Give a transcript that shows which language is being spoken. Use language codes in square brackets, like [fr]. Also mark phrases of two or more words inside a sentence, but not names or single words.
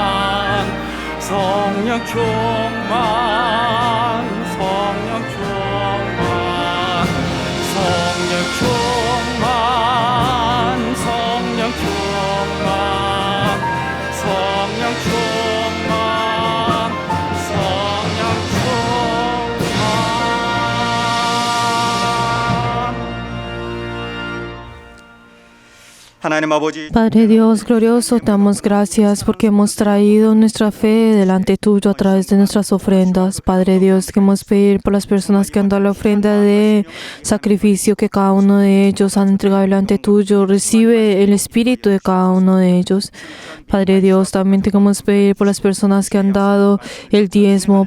[ko] 성령 충만 성령 충만 성령 충만 성령 충만 성령 충만 성령 충만. 하나님 아버지, [es] Padre Dios glorioso, te damos gracias porque hemos traído nuestra fe delante tuyo a través de nuestras ofrendas. Padre Dios, queremos pedir por las personas que han dado la ofrenda de sacrificio, que cada uno de ellos han entregado delante tuyo. Recibe el espíritu de cada uno de ellos. Padre Dios, también te queremos pedir por las personas que han dado el diezmo.